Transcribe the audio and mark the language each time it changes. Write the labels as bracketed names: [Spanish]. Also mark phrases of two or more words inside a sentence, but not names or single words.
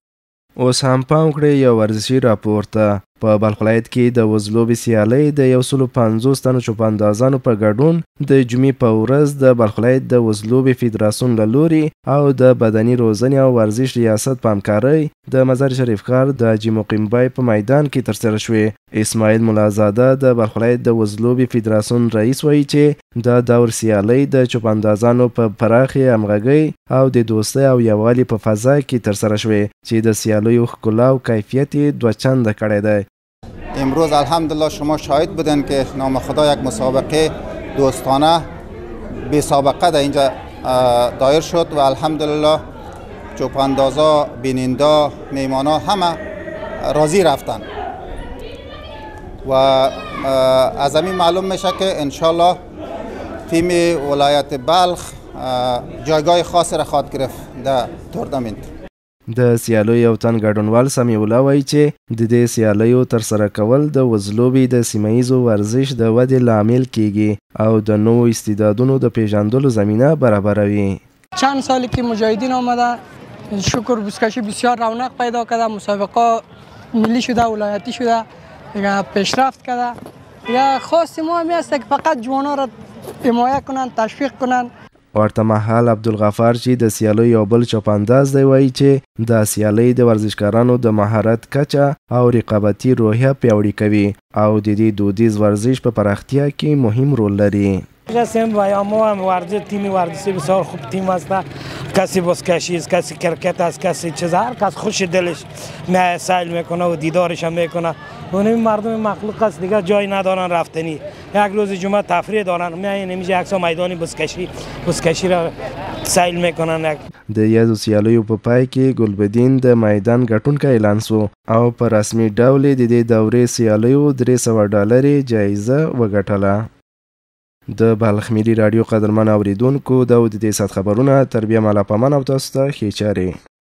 [Pashto] اوس هم پام کړئ یو ورزشي راپور ته. په بلخ ولایت کې د وزلوبې سیالۍ د 150 تنو چوپاندازانو په ګډون د جمعې په ورځ د بلخ ولایت د وزلوبې فدراسیون له لورې او د بدني روزنې او ورزش ریاست په همکارۍ د مزار شریف ښار د حاجي مقیم بای په میدان کې ترسره شوې. اسماعیل ملازاده د بلخ ولایت د وزلوبې فدراسیون رئیس وایي چې دا دور سیالۍ د چوپاندازانو په پراخې همغږۍ او د دوستۍ او یووالي په فضا کې ترسره شوې چې د سیالیو ښکلا او کیفیت یې دوه چنده کړی دی. [Persian] امروز الحمدلله شما شاهد بودن که نام خدا یک مسابقه دوستانه بی سابقه در اینجا دایر شد و الحمدلله چوپاندازا، بیننده، میمانا همه راضی رفتن و از همین معلوم میشه که انشالله تیم ولایت بلخ جایگاه خاص را خواهد گرفت در تورنمنت. [Pashto] د سیالیو یو تن ګډونوال سمیع الله وایي چې د دې سیالیو ترسره کول د وزلوبې د سیمه ییزو ورزش د ودې لامل کیږي او د نوو استعدادونو د پیژندلو زمینه برابروي. [Persian] چند سالی که مجاهدین آمده شکر بسکشی بسیار رونق پیدا کرده، مسابقه ملی شده، ولایتی شده، پیشرفت کرده. یا خواست ما همی است که فقط جوانا را حمایت کنند، تشویق کنند. [Pashto] ورته مهال عبدالغفار چې د سیالۍ یو بل چوپانداز دی وایي چې دا سیالۍ د ورزشکارانو د مهارت کچه او رقابتي روحیه پیاوړې کوي او د دې دودیز ورزش په پراختیا کې مهم رول لري. [Persian] هستیم و یا ما هم ورزش تیم ورزشی بسیار خوب تیم است. کسی بزکشی است، کسی کرکت است، کسی چیز، هر کس خوش دلش میاد سیل میکنه و دیدارش هم میکنه. اون مردم مخلوق است دیگه جای ندارن رفتنی. یک روز جمعه تفریح دارن میاین اینجا عکس میدانی بزکشی را سیل میکنن. [Pashto] د یادو سیالیو په پای کې ګلبدین د میدان ګټونکی اعلان سو او په رسمي ډول د دې دورې سیالیو $300 جایزه وګټله. د بلخ ملي رادیو قدرمن اوریدونکو دا د دې سات خبرونه تر بیا مالا پامان او تاسو ته ښې چارې.